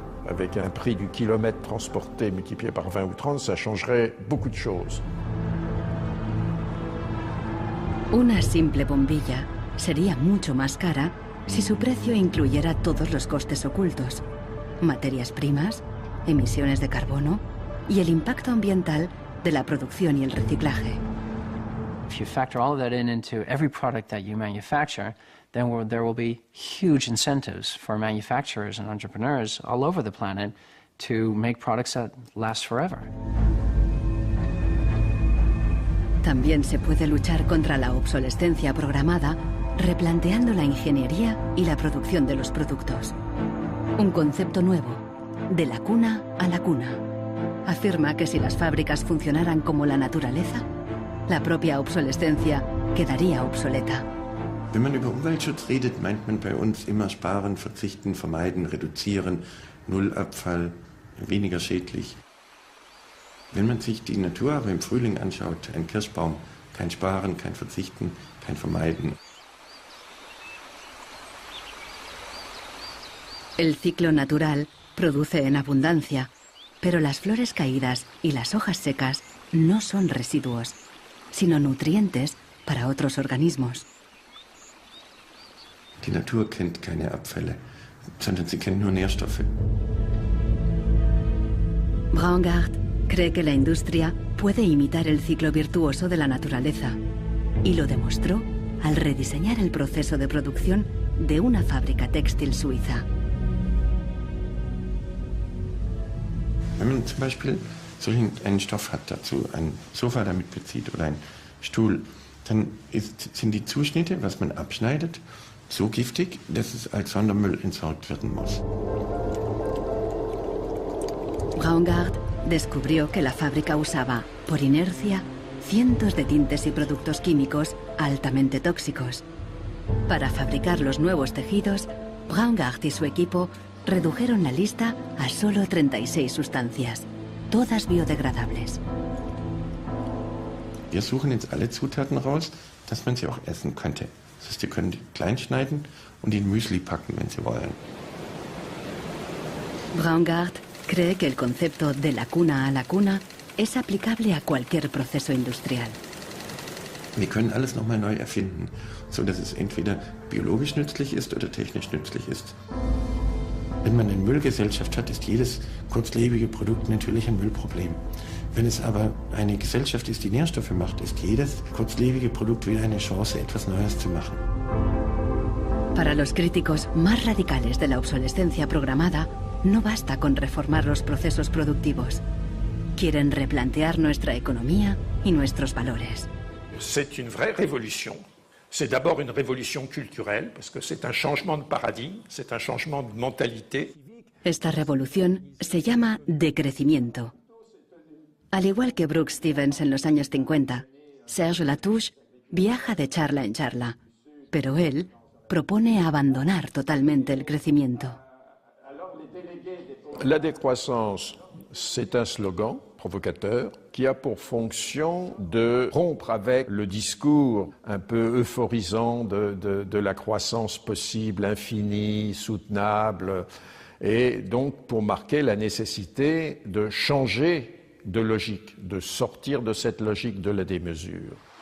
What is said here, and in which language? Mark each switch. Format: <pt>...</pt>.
<fr>Avec un prix du kilomètre transporté multiplié par 20 ou 30, ça changerait beaucoup de choses.</fr> <es>Una simple bombilla sería mucho más cara si su precio incluyera todos los costes ocultos, materias primas, emisiones de carbono y el impacto ambiental de la producción y el reciclaje.</es> <en>If you factor all of that into every product that you manufacture, then there will be huge incentives for manufacturers and entrepreneurs all over the planet to make products that last forever.</en> <es>También se puede luchar contra la obsolescencia programada replanteando la ingeniería y la producción de los productos. Un concepto nuevo, de la cuna a la cuna. Afirma que si las fábricas funcionaran como la naturaleza, la propia obsolescencia quedaría obsoleta.</es> <de>Wenn man über Umweltschutz redet, meint man bei uns immer sparen, verzichten, vermeiden, reduzieren, Nullabfall, weniger schädlich. Wenn man sich die Natur aber im Frühling anschaut, ein Kirschbaum, kein Sparen, kein Verzichten, kein Vermeiden.</de> <es>El ciclo natural produce en abundancia, pero las flores caídas y las hojas secas no son residuos, sino nutrientes para otros organismos.</es> <de>Die Natur kennt keine Abfälle, sondern sie kennt nur Nährstoffe.</de> <es>Braungart cree que la industria puede imitar el ciclo virtuoso de la naturaleza y lo demostró al rediseñar el proceso de producción de una fábrica textil suiza.</es> <de>Wenn man zum Beispiel einen Stoff hat, dazu ein Sofa damit bezieht oder einen Stuhl, dann sind die Zuschnitte, was man abschneidet, so giftig, dass es als Sondermüll entsorgt werden muss.</de> <es>Braungart descubrió que la fábrica usaba, por inercia, cientos de tintes y productos químicos altamente tóxicos. Para fabricar los nuevos tejidos, Braungart y su equipo redujeron la lista a solo 36 sustancias, todas biodegradables.</es> <de>Wir suchen jetzt alle Zutaten raus, dass man sie auch essen könnte. Das heißt, Sie können die klein schneiden und in Müsli packen, wenn Sie wollen.</de> <es>Braungart cree que el concepto de la cuna a la cuna es aplicable a cualquier proceso industrial.</es> <de>Wir können alles nochmal neu erfinden, sodass es entweder biologisch nützlich ist oder technisch nützlich ist. Wenn man eine Müllgesellschaft hat, ist jedes kurzlebige Produkt natürlich ein Müllproblem. Wenn es aber eine Gesellschaft ist, die Nährstoffe macht, ist jedes kurzlebige Produkt wieder eine Chance, etwas Neues zu machen.</de> <es>Para los críticos más radicales de la obsolescencia programada, no basta con reformar los procesos productivos. Quieren replantear nuestra economía y nuestros valores.</es> <fr>C'est une vraie révolution. C'est d'abord une révolution culturelle, parce que c'est un changement de paradigme, c'est un changement de mentalité.</fr> <es>Esta revolución se llama decrecimiento. Al igual que Brooke Stevens en los años 50, Serge Latouche viaja de charla en charla, pero él propone abandonar totalmente el crecimiento.</es> <fr>La décroissance, c'est un slogan provocateur qui a pour fonction de rompre avec le discours un peu euphorisant de la croissance possible, infinie, soutenable, et donc pour marquer la nécessité de changer de logique, de sortir de cette logique de la démesure.</fr>